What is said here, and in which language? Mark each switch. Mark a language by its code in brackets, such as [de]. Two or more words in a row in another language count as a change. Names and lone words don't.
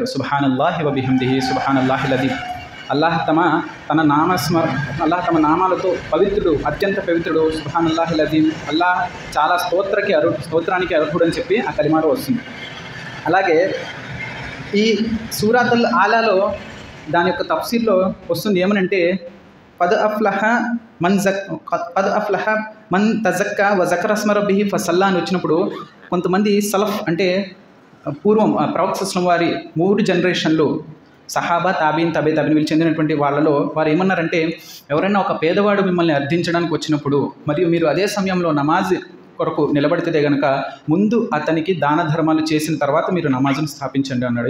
[ar] سبحان الله وبحمده سبحان الله العظيم. [te] అల్లాహ్ తమ నామాలతో పవిత్రుడు, అత్యంత పవిత్రుడు, [ar] سبحان الله العظيم. [te] అల్లాహ్ చాలా స్తోత్రానికి అర్హుడు అని చెప్పి ఆ కలిమాలో వస్తుంది. అలాగే ఈ సూరాతుల్ ఆలాలో దాని యొక్క తఫ్సీర్లో వస్తుంది ఏమనంటే, [ar] قد أفلح من تزكى وذكر اسم ربه فصلى [te] అని వచ్చినప్పుడు కొంతమంది సలఫ్, అంటే పూర్వం ప్రవక్త [ar] صلى الله عليه وسلم [te] వారి 3 జనరేషన్లు సహాబా, తాబీన్, వీళ్ళు చెందినటువంటి వాళ్ళలో వారు ఏమన్నారంటే, ఎవరైనా ఒక పేదవాడు మిమ్మల్ని అర్థించడానికి వచ్చినప్పుడు మరియు మీరు అదే సమయంలో నమాజ్ కొరకు నిలబడితే గనక ముందు అతనికి దాన ధర్మాలు చేసిన తర్వాత మీరు నమాజును స్థాపించండి అన్నాడు.